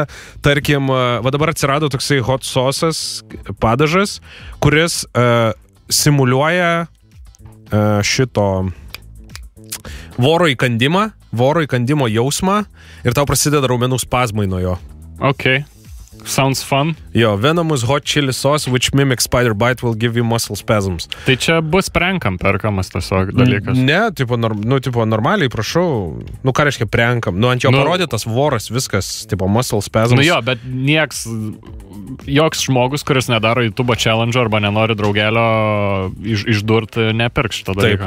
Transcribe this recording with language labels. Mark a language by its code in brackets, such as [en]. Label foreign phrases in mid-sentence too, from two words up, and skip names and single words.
[lt] Tarkim, dabar atsirado toksai [en] hot sauce'as, [lt] padažas, kuris simuliuoja šito voro įkandimo jausmą ir tau prasideda raumenų spazmai nuo jo. [en] Okay. Sounds fun. Jo, venomous hot chili sauce, which mimics spider bite, will give you muscle spasms. [lt] Tai čia bus prenkam perkamas tiesiog dalykas. Ne, tipo normaliai, prašau. Nu, ką reiškia prenkam? Nu, ant jo parodytas voras, viskas, tipo [en] muscle spasms. [lt] Nu jo, bet joks žmogus, kuris nedaro YouTube challenge arba nenori draugelio išdurti, nepirks šitą dalyką.